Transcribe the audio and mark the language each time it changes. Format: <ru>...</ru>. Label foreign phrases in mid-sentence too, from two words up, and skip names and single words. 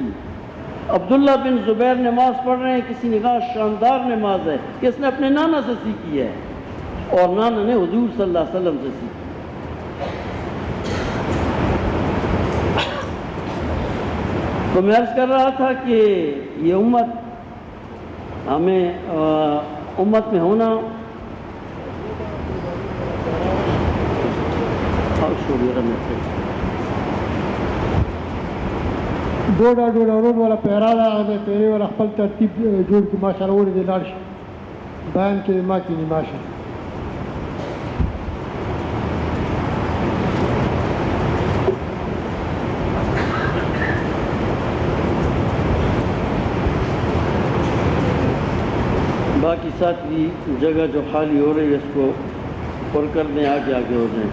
<ur>عبداللہ بن زبیر نماز پڑھ رہے ہیں، کسی نے کہا شاندار نماز ہے، کہ اس نے اپنے نانا سے سیکھی ہے، اور نانا نے حضور صلی اللہ علیہ وسلم سے سیکھی۔ تو میں عرض کر رہا تھا کہ یہ امت، ہمیں امت میں ہونا،</ur> <ps>ډوډه ورور والا پیرا ده د پیرې والا خپل ترتیب جوړ کړي ماشاءالله ولې دې لاړ شي بیان کې ما کینی ماشاءالله</ps> <ur>باقی ساتھی جگہ جو خالی ہو رہی ہے اس کو پر کر دیں، آگے آگے ہو جائیں۔</ur>